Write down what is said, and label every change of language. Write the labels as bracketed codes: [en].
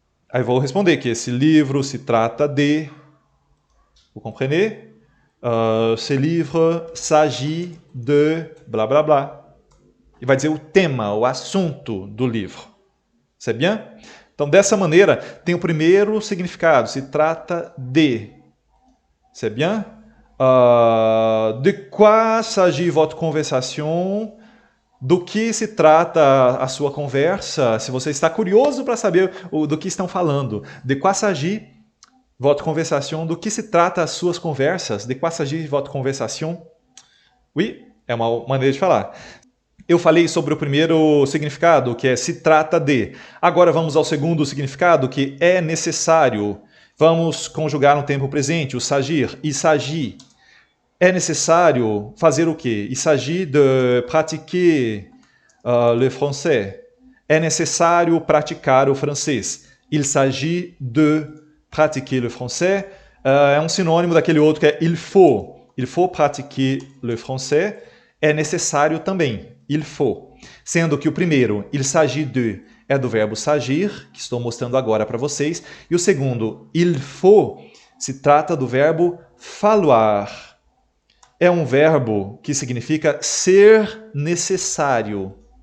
[pt] Aí vou responder que esse livro se trata de... [fr] Vous comprenez? Ce livre s'agit de... blá, blá, blá. [pt] E vai dizer o tema, o assunto do livro. [fr] C'est bien? [pt] Então, dessa maneira, tem o primeiro significado. Se trata de. [fr] C'est bien? De quoi s'agit votre conversation? [pt] Do que se trata a sua conversa? Se você está curioso para saber do que estão falando. [fr] De quoi s'agit votre conversation? [pt] Do que se trata as suas conversas? [fr] De quoi s'agit votre conversation? [pt] Oui, é uma maneira de falar. Eu falei sobre o primeiro significado, que é se trata de. Agora vamos ao segundo significado, que é necessário. Vamos conjugar no tempo presente, o s'agir, il s'agit. É necessário fazer o quê? [fr] Il s'agit de pratiquer le français. [pt] É necessário praticar o francês. [fr] Il s'agit de pratiquer le français. [pt] É um sinônimo daquele outro que é il faut. [fr] Il faut pratiquer le français. [pt] É necessário também. Il faut. Sendo que o primeiro, il s'agit de, é do verbo s'agir, que estou mostrando agora para vocês. E o segundo, il faut, se trata do verbo falloir. É um verbo que significa ser necessário.